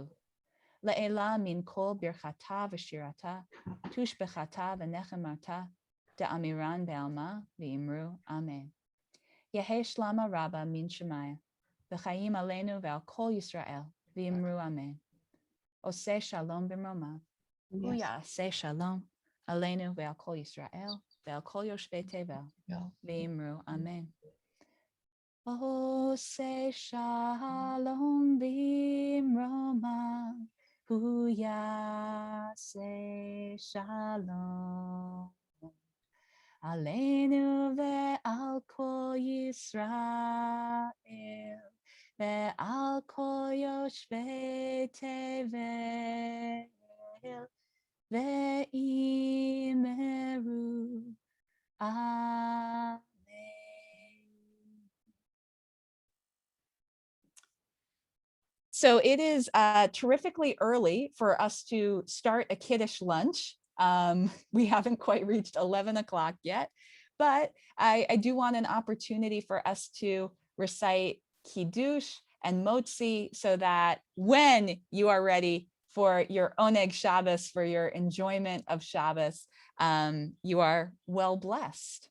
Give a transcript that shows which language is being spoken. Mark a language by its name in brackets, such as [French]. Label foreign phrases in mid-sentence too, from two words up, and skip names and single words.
[Aramaic] לעלא מן כל ברכתא ושירתא, תשבחתא ונחמתא, דאמירן בעלמא ואמרו אמן. יהא שלמא רבא מן שמיא, וחיים עלינו ועל כל ישראל ואמרו אמן. [Hebrew] עושה שלום במרומיו, הוא יעשה שלום עלינו ועל כל ישראל ועל כל יושבי תבל ואמרו אמן. עושה שלום במרומיו, הוא יעשה שלום עלינו ועל כל ישראל ועל כל יושבי תבל ואמרו אמן. [English] So it is terrifically early for us to start a Kiddush lunch. We haven't quite reached 11 o'clock yet, but I do want an opportunity for us to recite Kiddush and Motzi so that when you are ready for your [Hebrew] עונג שבת, [English] for your enjoyment of Shabbos, you are well blessed.